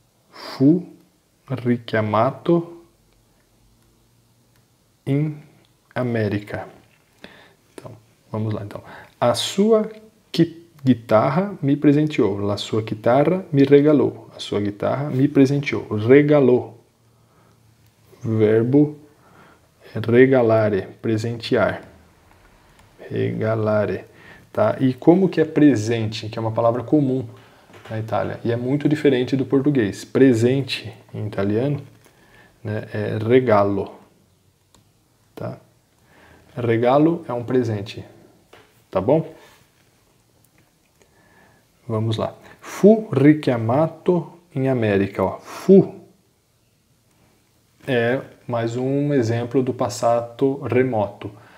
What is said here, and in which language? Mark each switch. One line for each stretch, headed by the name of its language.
Italian: Fu richiamato in America.
Portuguese: Então, vamos lá então. A sua guitarra me presenteou.
Italian: La sua chitarra me regalò.
Portuguese: A sua guitarra me presenteou. Regalò. Verbo regalare, presentear. Regalare. Tá? E como que é presente, que é uma palavra comum na Itália, e é muito diferente do português. Presente em italiano, né, é regalo. Tá? Regalo é um presente. Tá bom? Vamos lá.
Italian: Fu richiamato in America.
Portuguese: Ó. Fu é mais um exemplo do passato remoto.